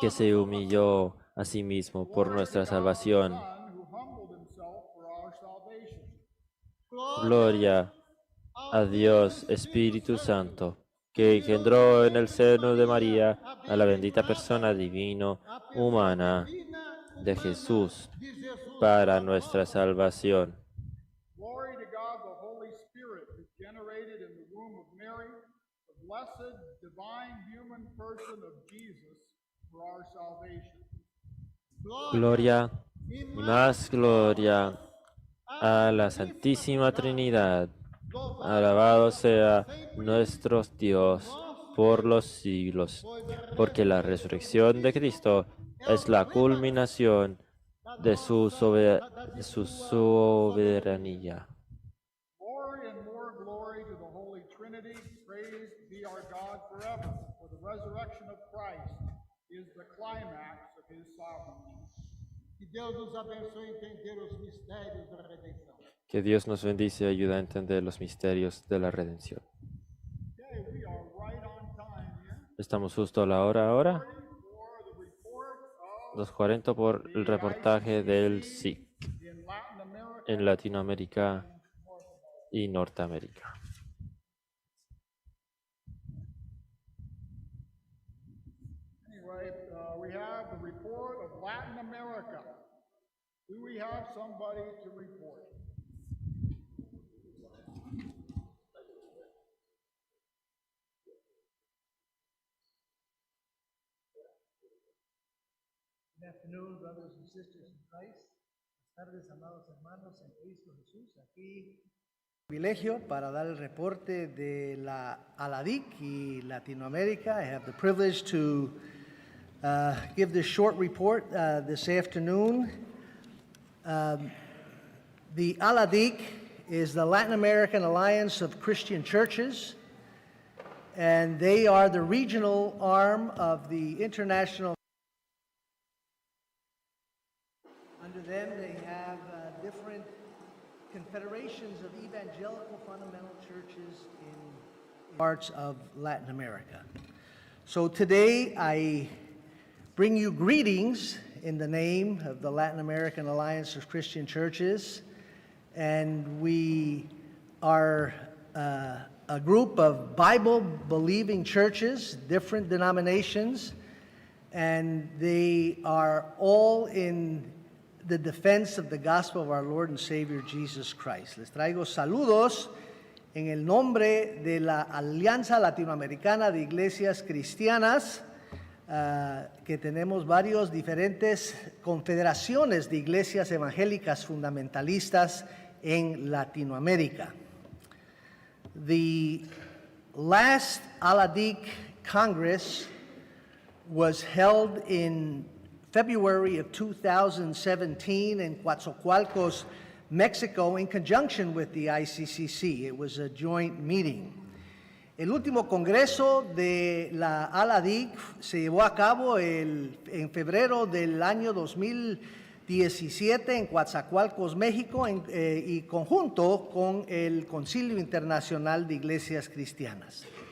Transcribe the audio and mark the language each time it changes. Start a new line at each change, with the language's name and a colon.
Spanish: que se humilló a sí mismo por nuestra salvación.
English: Son who humbled himself for our salvation.
Spanish: Gloria a Dios Espíritu Santo, que engendró en el seno de María a la bendita persona divino humana de Jesús
Portuguese: De Jesus.
Spanish: para nuestra salvación.
English: Glory to God, the Holy Spirit, who generated in the womb of Mary the blessed, divine, human person of Jesus for our salvation.
Spanish: Gloria y más gloria a la Santísima Trinidad. Alabado sea nuestro Dios por los siglos, porque la resurrección de Cristo es la culminación de su soberanía.
English: Glory and more glory to the Holy Trinity. Praised be our God forever. For the resurrection of Christ is the climax of his sovereignty.
Portuguese: Que Deus nos abençoe a entender os mistérios da redenção.
Spanish: Que Dios nos bendice y ayuda a entender los misterios de la redención.
English: Okay, we are right on time here.
Spanish: Estamos justo a la hora ahora.
English: For the report of
Spanish: 2:40 por el reportaje del SIC
English: in Latin America.
Spanish: en Latinoamérica y Norteamérica.
English: Anyway, we have the report of Latin America. Do we have somebody to report? Good afternoon, brothers and sisters in Christ.
Spanish: Buenas tardes, amados hermanos en Cristo Jesús. Aquí privilegio para dar el reporte de la ALADIC y Latinoamérica.
English: I have the privilege to give this short report this afternoon. The ALADIC is the Latin American Alliance of Christian Churches, and they are the regional arm of the International. Under them, they have different confederations of evangelical fundamental churches in parts of Latin America. So today, I bring you greetings in the name of the Latin American Alliance of Christian Churches, and we are a group of Bible-believing churches, different denominations, and they are all in the defense of the gospel of our Lord and Savior Jesus Christ.
Spanish: Les traigo saludos en el nombre de la Alianza Latinoamericana de Iglesias Cristianas, que tenemos varios diferentes confederaciones de iglesias evangélicas fundamentalistas en Latinoamérica.
English: The last ALADIC Congress was held in February of 2017 in Coatzacoalcos, Mexico, in conjunction with the ICCC. It was a joint meeting.
Spanish: El último congreso de la ALADIC se llevó a cabo en febrero del año 2017 en Coatzacoalcos, México, y conjunto con el Concilio Internacional de Iglesias Cristianas.